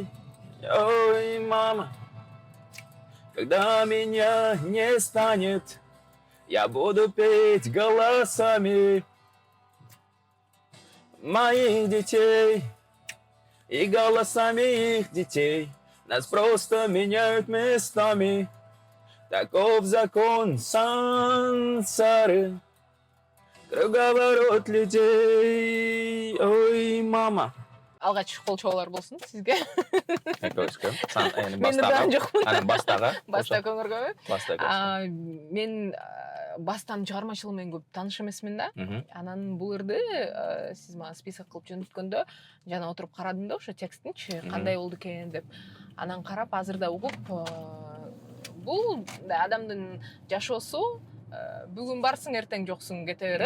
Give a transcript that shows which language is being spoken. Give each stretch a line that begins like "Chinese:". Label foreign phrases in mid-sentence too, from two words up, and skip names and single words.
Russian: Ой, мама, когда меня не станет, я буду петь голосами моих детей и голосами их детей. Нас просто меняют местами. Таков закон сансары. Круговорот людей. Ой, мама.
Kyrgyz: Алгач кол чоолор болсун сизге. Экөөскө. Мен ырдаган жокмун. Анан бастагы. Баста көңүргөбү. Бастагы. Мен бастан чыгармачылык менен көп тааныш эмесмин да. Анан бул ырды сиз мага список кылып жөнөткөндө жана отуруп карадым да ошо текстинчи кандай болду экен деп. Анан карап азыр да угуп бул адамдын жашоосу бүгүн барсың эртең жоксуң кете берет.